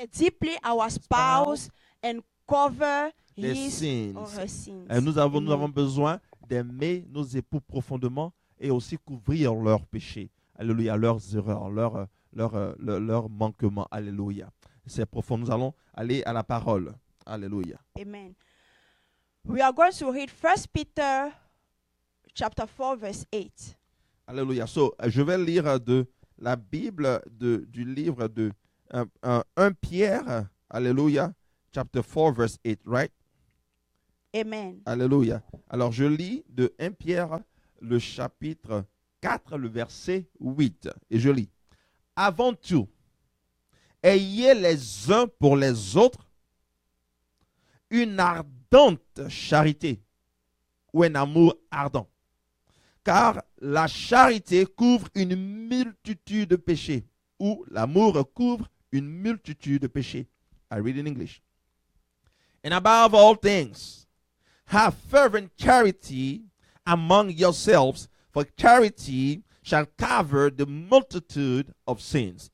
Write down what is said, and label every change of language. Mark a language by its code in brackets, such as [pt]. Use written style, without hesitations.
[en] deeply our spouse and cover his sins. or her sins. [fr] Nous avons besoin d'aimer nos époux profondément et aussi couvrir leurs péchés. Alléluia, leurs erreurs, leurs manquements. Alléluia. C'est profond. Nous allons aller à la parole. Alléluia. Amen. [en] We are going to read 1 Peter chapter 4 verse 8. Alléluia. [fr] So, je vais lire de la Bible du livre de 1 Pierre. [en] Alléluia. Chapter 4 verse 8, right? Amen. Alléluia. [fr] Alors, je lis de 1 Pierre le chapitre 4, le verset 8. Et je lis. Avant tout, ayez les uns pour les autres une ardente charité ou un amour ardent. Car la charité couvre une multitude de péchés, ou l'amour couvre une multitude de péchés. [en] I read in English. And above all things, have fervent charity among yourselves, for charity shall cover the multitude of sins.